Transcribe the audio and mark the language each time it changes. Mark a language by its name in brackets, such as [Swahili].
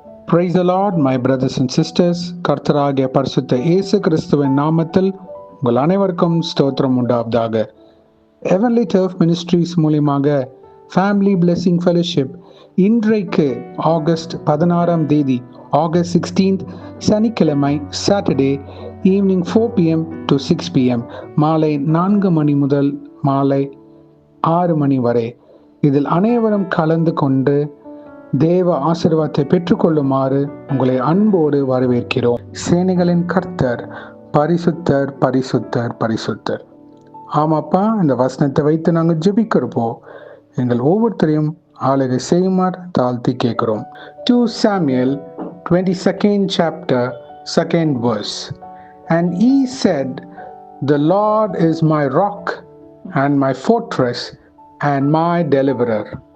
[English] Praise the Lord, my brothers and sisters. [Tamil] கர்த்தராகிய பரிசுத்த இயேசு கிறிஸ்துவின் நாமத்தில் உங்கள் அனைவருக்கும் ஸ்தோத்திரம் உண்டாவதாக. ஹெவன்லி டர்ஃப் மினிஸ்ட்ரீஸ் மூலியமாக ஃபேமிலி பிளெஸிங் ஃபெலோஷிப் இன்றைக்கு ஆகஸ்ட் 16 ஆகஸ்ட் 16 சனிக்கிழமை Saturday evening 4 PM to 6 PM மாலை 4 மணி முதல் மாலை 6 மணி வரை இதில் அனைவரும் கலந்து கொண்டு தேவ ஆசீர்வாதத்தை பெற்றுக்கொள்ளுமாறு உங்களை அன்போடு வரவேற்கிறோம். சேனைகளின் கர்த்தர் பரிசுத்தர் பரிசுத்தர் பரிசுத்தர். ஆமாப்பா, இந்த வசனத்தை வைத்து நாங்கள் ஜெபிக்கிறப்போ எங்கள் ஒவ்வொருத்தரையும் ஆளுகை செய்யுமாறு தாழ்த்தி கேட்கிறோம். [English] 2 Samuel 22nd chapter 2nd verse. And he said, the Lord is my rock and my fortress and my deliverer.